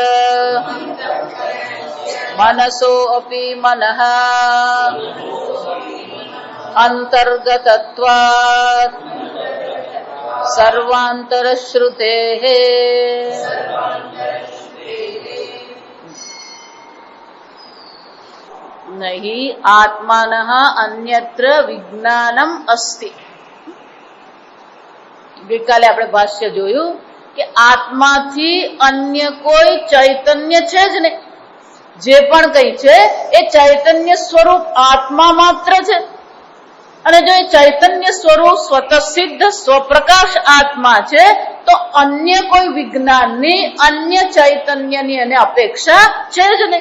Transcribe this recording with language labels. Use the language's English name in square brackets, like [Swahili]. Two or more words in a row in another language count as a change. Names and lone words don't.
[Sanskrit] मनसो अपि मनः अंतर्गतत्वात् सर्वान्तरश्रुतेः नहि आत्मानः अन्यत्र विज्ञानम् अस्ति. [Gujarati] ગઈકાલે આપણે ભાષ્ય જોયું કે આત્માથી અન્ય કોઈ ચૈતન્ય છે જ નહીં. જે પણ કઈ છે એ ચૈતન્ય સ્વરૂપ આત્મા માત્ર છે. અને જો એ ચૈતન્ય સ્વરૂપ સ્વતઃસિદ્ધ સ્વપ્રકાશ આત્મા છે તો અન્ય કોઈ વિજ્ઞાનની અન્ય ચૈતન્યની એને અપેક્ષા છે જ નહીં.